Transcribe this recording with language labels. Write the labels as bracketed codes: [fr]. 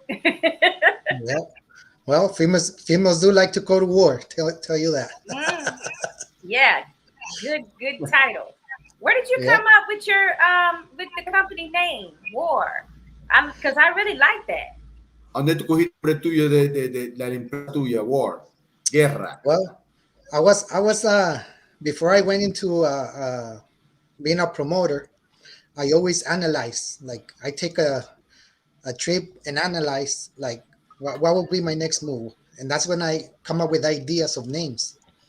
[en] Yeah. Well, females do like to go to war. Tell you that. Yeah, good title. Where did you Yeah. come up with your with the company name, War? Because I really like that. [es] ¿Dónde tú cogiste el nombre tuyo de la empresa tuya? War, guerra. [en] Well, I was before I went into being a promoter, I always analyze. Like I take a trip and analyze like what would be my next move, and that's when I come up with ideas of names.